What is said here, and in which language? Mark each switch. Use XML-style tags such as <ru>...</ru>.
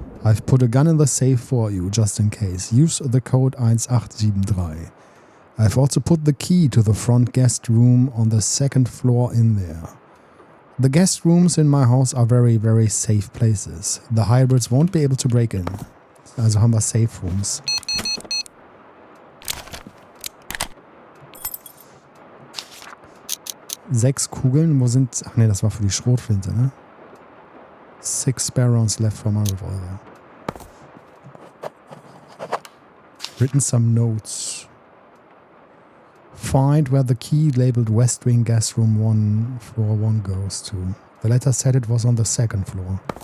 <en>I've put a gun in the safe for you, just in case. Use the code 1873. I've also put the key to the front guest room on the second floor in there. The guest rooms in my house are very, very safe places. The hybrids won't be able to break in.</en> <de>Also haben wir Safe Rooms. Sechs Kugeln, wo sind... Ach ne, das war für die Schrotflinte, ne?</de> <en>6 spare rounds left from my revolver. Written some notes. Find where the key labeled West Wing Gas Room 1, Floor 1 goes to. The letter said it was on the second floor.</en>